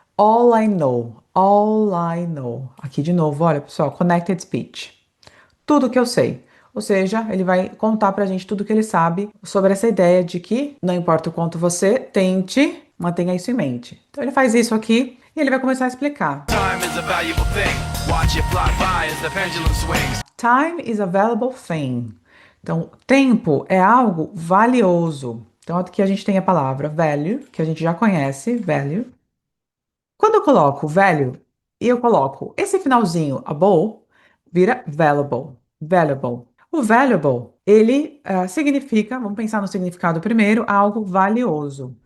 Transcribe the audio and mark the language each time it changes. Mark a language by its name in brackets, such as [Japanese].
[English] All I know, all I know. [Portuguese] Aqui de novo, olha pessoal, connected speech. Tudo que eu sei. Ou seja, ele vai contar pra gente tudo que ele sabe sobre essa ideia de que não importa o quanto você tente, mantenha isso em mente. Então ele faz isso aqui e ele vai começar a explicar. [English] Time is a valuable thing. Watch it fly by as the pendulum swings. Time is a valuable thing. [Portuguese] Então, tempo é algo valioso. Então, aqui a gente tem a palavra value, que a gente já conhece, value. Quando eu coloco value e eu coloco esse finalzinho, able, vira valuable, valuable. O valuable, ele significa, vamos pensar no significado primeiro, algo valioso.